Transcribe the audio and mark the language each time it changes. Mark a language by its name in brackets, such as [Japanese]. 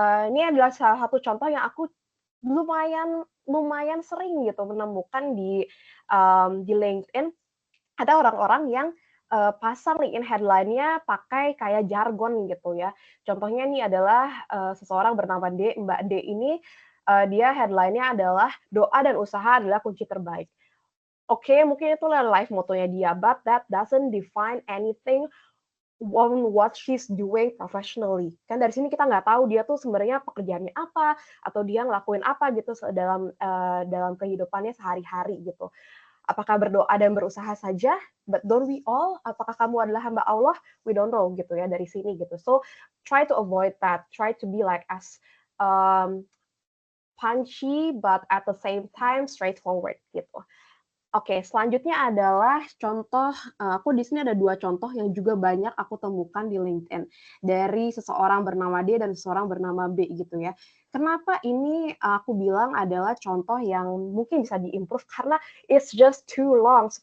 [Indonesian] Ini adalah salah satu contoh yang aku lumayan sering gitu menemukan di LinkedIn. Ada orang-orang yang pasang LinkedIn headline-nya pakai kayak jargon gitu ya. Contohnya ini adalah seseorang bernama D, Mbak D ini dia headline-nya adalah doa dan usaha adalah kunci terbaik. [English] Oke, [Indonesian] mungkin itu life motonya dia, [English] but that doesn't define anything on what she's doing professionally. [Indonesian] Kan dari sini kita nggak tahu dia tuh sebenarnya pekerjaannya apa atau dia ngelakuin apa gitu dalam kehidupannya sehari-hari gitu. Apakah berdoa dan berusaha saja? [English] But don't we all? [Indonesian] Apakah kamu adalah hamba Allah? [English] We don't know [Indonesian] gitu ya dari sini gitu. [English] So try to avoid that. Try to be like as punchy but at the same time straightforward [Indonesian] gitu. Oke, selanjutnya adalah contoh, aku di sini ada 2 contoh yang juga banyak aku temukan di LinkedIn, dari seseorang bernama D dan seseorang bernama B gitu ya. Kenapa ini aku bilang adalah contoh yang mungkin bisa di-improve karena [English] it's just too long.